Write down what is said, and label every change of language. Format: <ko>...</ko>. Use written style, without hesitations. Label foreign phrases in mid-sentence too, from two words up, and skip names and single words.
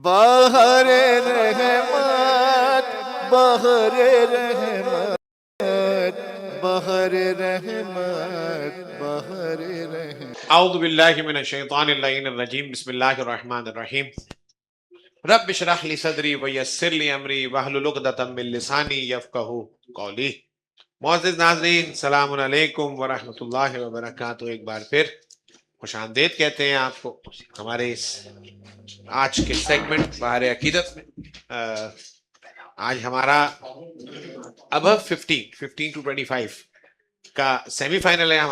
<ur>بہر رحمت بہر رحمت بہر رحمت بہر رحمت.</ur> <ar>اعوذ باللہ من الشیطان اللعین الرجیم. بسم اللہ الرحمن الرحیم. رب اشرح لی صدری ویسر لی امری واحلل عقدۃ من لسانی یفقہوا قولی.</ar> <ur>معزز ناظرین،</ur> <ar>السلام علیکم ورحمۃ اللہ وبرکاتہ.</ar> <ur>ایک بار پھر خوش آمدید کہتے ہیں آپ کو ہمارے اس آج کے سیگمنٹ بہار عقیدت میں. آج ہمارا ابو 15 to 25 کا</ur> <en>semi final</en> <ur>ہے.</ur>